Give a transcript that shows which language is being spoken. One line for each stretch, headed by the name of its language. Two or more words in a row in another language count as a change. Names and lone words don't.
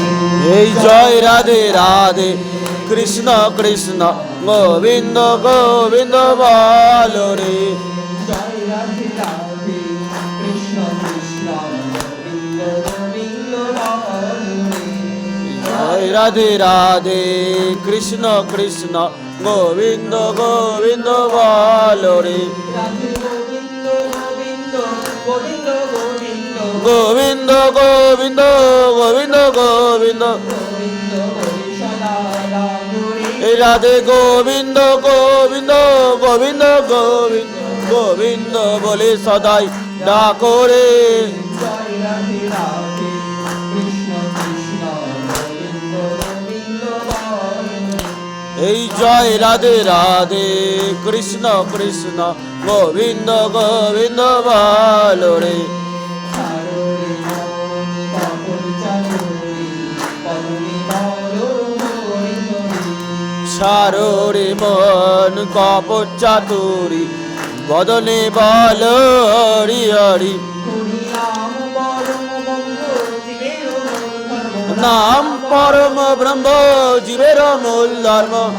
Hindi: जय राधे राधे कृष्ण कृष्ण गोविंद गोविंद बोलो रे जय राधे राधे कृष्ण कृष्ण गोविंद गोविंद बारे जय राधे राधे कृष्ण कृष्ण गोविंद गोविंद बोलो रे गोविंद गोविंद गोविंद गोविंद गोविंद गोविंद राधे गोविंद गोविंद गोविंद गोविंद गोविंद बोले सदाई डाको रे जय राधे राधे कृष्ण कृष्ण गोविंद गोविंद बारे जय राधे राधे कृष्ण कृष्ण गोविंद गोविंद बोलो रे
Bangla: ছাড়ো রে মন কপট চাতুরি বদনে বল হরি হরি নাম পরম ব্রহ্ম জীবের মূল ধর্ম